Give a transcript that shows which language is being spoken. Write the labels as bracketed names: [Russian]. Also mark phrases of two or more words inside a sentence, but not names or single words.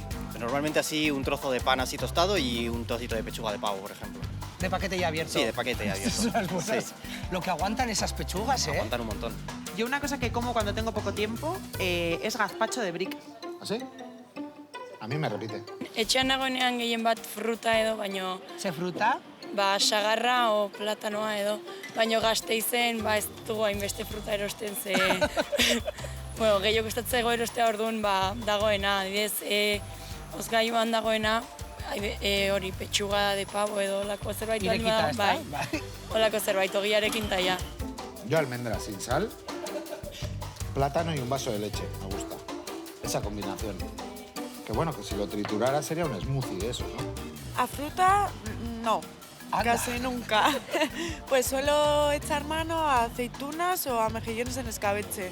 [Spanish] Normalmente así un trozo de pan así tostado y un trocito de pechuga de pavo, por ejemplo. De paquete ya abierto. Sí, de paquete ya abierto. Son las buenas. Sí. Lo que aguantan esas pechugas, ¿eh? Aguantan un montón. Yo una cosa que como cuando tengo poco tiempo es gazpacho de brick. ¿Así? A mí me repite. [Basque] Etxean nagoenean gehien bat fruta edo, baino [Spanish] ¿Se fruta? [Basque] sagarra o platanoa edo, baino Gasteizen ez dugu hainbeste fruta erosten ze bueno, gehiago gustatzego erostea orduan dagoena, adibidez, hozgailuan dagoena hori [Spanish] petxuga de pavo [Basque] edo olako zerbait Irekita, bada, ezta? bai. Olako zerbait ogiarekin taia. [Spanish] Yo almendras sin sal, plátano y un vaso de leche. Me gusta. Esa combinación. Que bueno, que si lo triturara sería un smoothie eso, ¿no? A fruta, no. Anda. Casi nunca. Pues suelo echar mano a aceitunas o a mejillones en escabeche.